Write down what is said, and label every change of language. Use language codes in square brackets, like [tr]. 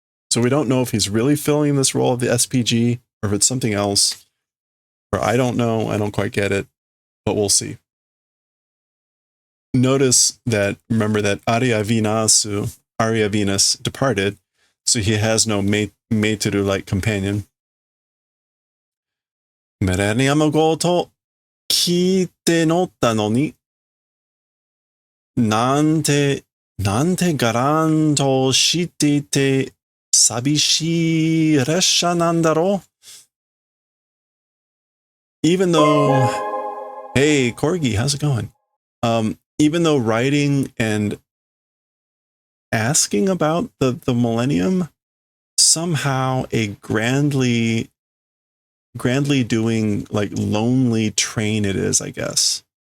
[en] So we don't know if he's really filling this role of the SPG or if it's something else. Or I don't know. I don't quite get it, but we'll see. Notice that, remember that Arya Venus departed, so he has no Meiteru-like companion. [ja] ミレニアム号と聞いて乗ったのに、なんてガランとしていて寂しい列車なんだろう? [en] Even though, hey, Corgi, how's it going? Even though writing and asking about the Millennium, somehow a grandly doing like lonely train it is, I guess.